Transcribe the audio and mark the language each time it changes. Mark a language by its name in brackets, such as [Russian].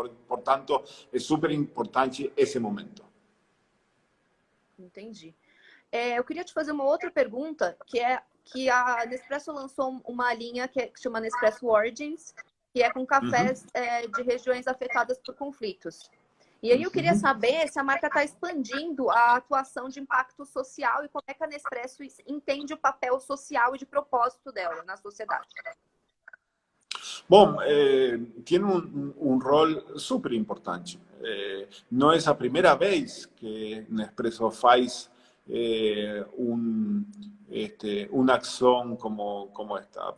[Spanish] Por tanto, es súper importante ese momento. [Portuguese] Entendi. Eu queria te fazer uma outra pergunta, que é que a Nespresso lançou uma linha que chama Nespresso Origins, que é com cafés de regiões afetadas por conflitos. E aí eu queria saber se a marca está expandindo a atuação de impacto social e como é que a Nespresso entende o papel social e de propósito dela na sociedade. [Spanish] Bom, tiene un rol súper importante. No es la primera vez que Nespresso faz una acción como esta.